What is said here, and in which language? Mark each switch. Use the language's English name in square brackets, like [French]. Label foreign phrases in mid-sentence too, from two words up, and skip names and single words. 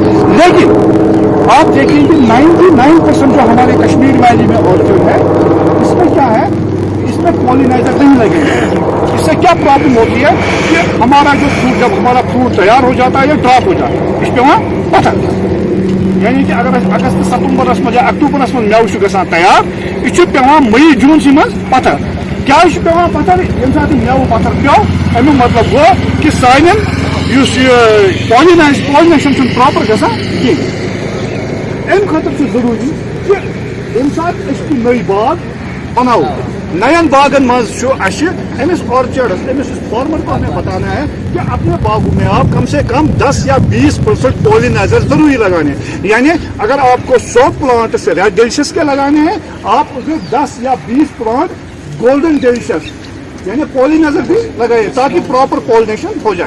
[Hindi] लेकिन आप देखेंगे 99% जो हमारे कश्मीर वैली में ऑर्चर्ड है इसमें क्या है, इसमें पॉलिनाइजर नहीं लगेंगे। इससे क्या प्रॉब्लम होती है कि हमारा जो फ्रूट, जब हमारा फ्रूट तैयार हो जाता है या ड्रॉप हो जाता है, इस पे वहाँ पत्थर, यानी कि [Kashmiri] अगर अगस्त सितंबरस में या अक्टूबरस में मेव गसान तैयार, यह पेवान मई जून मज पत्थर। क्या पेवान पत्थर? ये मेव पत्थर पे अमु मतलब गो कि सान पॉलिनेशन प्रॉपर गसान कहीं। अम खतर जरूरी कि ये नई बाग बनाओ, नयन बागन मज अमिस ऑर्चर्डस अमिस फार्मर [Hindi] को हमें बताना है कि अपने बागों में आप कम से कम 10 या 20% पॉलिनाइजर जरूरी लगाने हैं। यानी अगर आपको 100 प्लांट से रेड डेलिशियस के लगाने हैं, आप उसमें 10 या 20 प्लांट गोल्डन डेलिशियस यानी पॉलिनाइजर भी लगाए ताकि प्रॉपर पॉलिनेशन हो जाए।